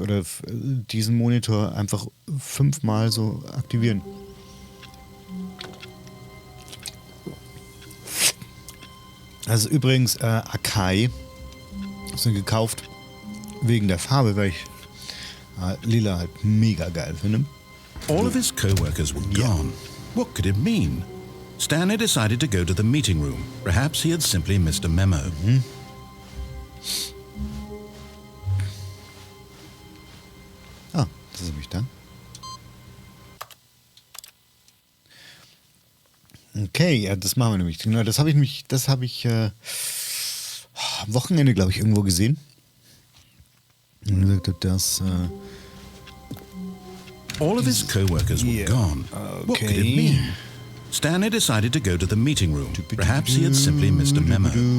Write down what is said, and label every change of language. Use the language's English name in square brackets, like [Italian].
[German] Oder diesen Monitor einfach 5-mal so aktivieren. Also übrigens Akai. Sind gekauft wegen der Farbe, weil ich lila halt mega geil finde. [English] All of his co-workers were gone. What could it mean? Stanley decided to go to the meeting room. Perhaps he had simply missed a memo. [German] Ah, das ist nämlich da. Okay, ja, das machen wir nämlich. Genau, das habe ich am Wochenende, glaube ich, irgendwo gesehen. Und gesagt habe, dass [English] All of his co-workers were gone. What could it mean? Stanley decided to go to the meeting room. Perhaps he had simply missed a memo.